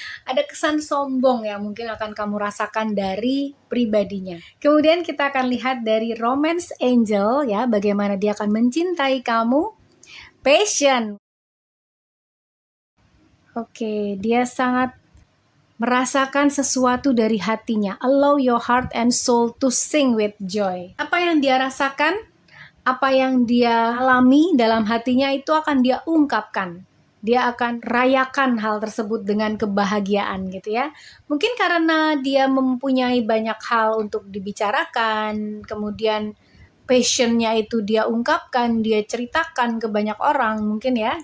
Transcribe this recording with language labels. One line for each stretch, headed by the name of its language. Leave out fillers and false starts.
Indonesian: Ada kesan sombong yang mungkin akan kamu rasakan dari pribadinya. Kemudian kita akan lihat dari romance angel ya, bagaimana dia akan mencintai kamu. Passion. Oke, dia sangat merasakan sesuatu dari hatinya.
English: Allow your heart and soul to sing with joy.
Indonesian: Apa yang dia rasakan, apa yang dia alami dalam hatinya itu akan dia ungkapkan. Dia akan rayakan hal tersebut dengan kebahagiaan gitu ya. Mungkin karena dia mempunyai banyak hal untuk dibicarakan, kemudian passionnya itu dia ungkapkan, dia ceritakan ke banyak orang mungkin ya.